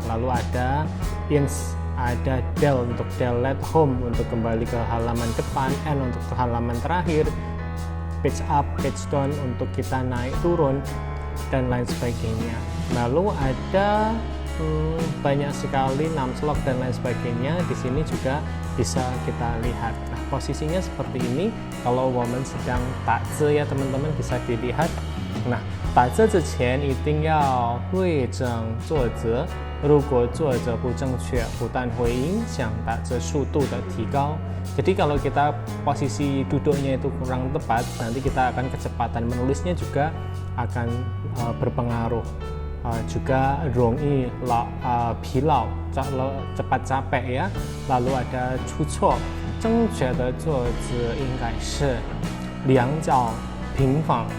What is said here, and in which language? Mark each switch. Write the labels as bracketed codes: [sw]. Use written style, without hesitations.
[id] Lalu ada ins, ada del untuk delete, home untuk kembali ke halaman depan, n untuk ke halaman terakhir, page up, page down untuk kita naik turun, dan lain sebagainya. Lalu ada banyak sekali numlock dan lain sebagainya. Di sini juga bisa kita lihat. Nah, posisinya seperti ini. Kalau woman sedang 打字 ya teman-teman, bisa dilihat. [zh] Nah, 打字之前一定要对正坐着，如果坐着不正确，不但会影响打字速度的提高. [id] Jadi kalau kita posisi duduknya itu kurang tepat, nanti kita akan kecepatan menulisnya juga akan berpengaruh. Juga [zh] 容易疲劳, [id] cepat capek ya. [zh] Lalu ada 出错, 正确的坐姿应该是两脚平放.